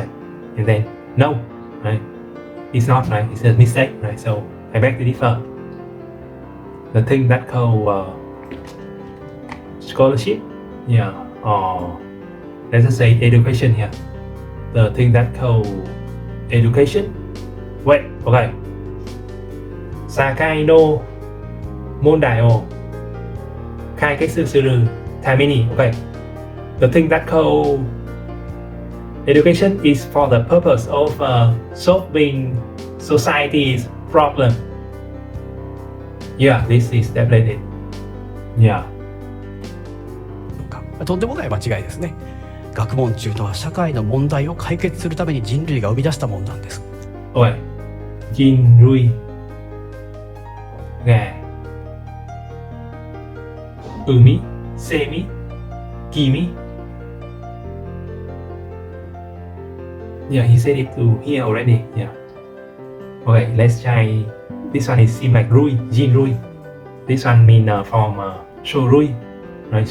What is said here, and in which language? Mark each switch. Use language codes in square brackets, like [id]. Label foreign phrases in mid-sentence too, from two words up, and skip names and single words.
[en] And then no, right? It's not, right? It's a mistake, right? So I beg to differ. The thing that called scholarship, yeah, or let's just say education here. The thing that called education. Wait, okay. [ja] 社会の問題を解決するために. [en] Okay. The thing that called education is for the purpose of solving society's problem. Yeah, this is definitely it. Yeah. [ja] とんでもない間違いですね。 学問中とは社会の問題を解決するために人類が生み出したものなんです。 Ôi, Jin Rui Gà Umi Semi Kimi. [en] Yeah, he said it to here already. Yeah. Okay, let's try. This one is seem like Rui, Jin Rui. This one mean from Show Rui, right?